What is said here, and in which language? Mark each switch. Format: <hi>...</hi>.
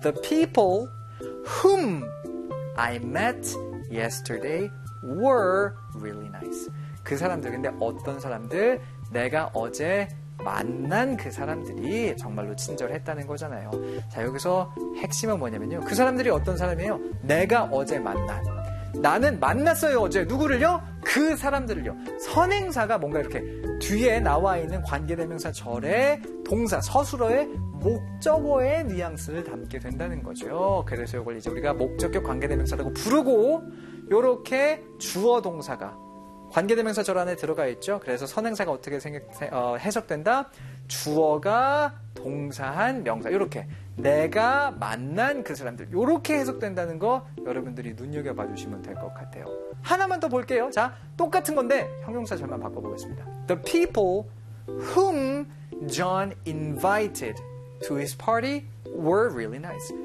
<en>The people whom I met yesterday were really nice.</en> <ko>그 사람들, 근데 어떤 사람들? 내가 어제 만난 그 사람들이 정말로 친절했다는 거잖아요. 자, 여기서 핵심은 뭐냐면요. 그 사람들이 어떤 사람이에요? 내가 어제 만난. 나는 만났어요, 어제. 누구를요? 그 사람들을요. 선행사가 뭔가 이렇게 뒤에 나와 있는 관계대명사 절에 동사, 서술어의 목적어의 뉘앙스를 담게 된다는 거죠. 그래서 이걸 이제 우리가 목적격 관계대명사라고 부르고, 요렇게 주어 동사가 관계대명사 절 안에 들어가 있죠. 그래서 선행사가 어떻게 해석된다? 주어가 동사한 명사. 요렇게. 내가 만난 그 사람들. 요렇게 해석된다는 거 여러분들이 눈여겨봐 주시면 될 것 같아요. 하나만 더 볼게요. 자, 똑같은 건데 형용사 절만 바꿔보겠습니다.</ko> <en>The people whom John invited to his party were really nice.</en>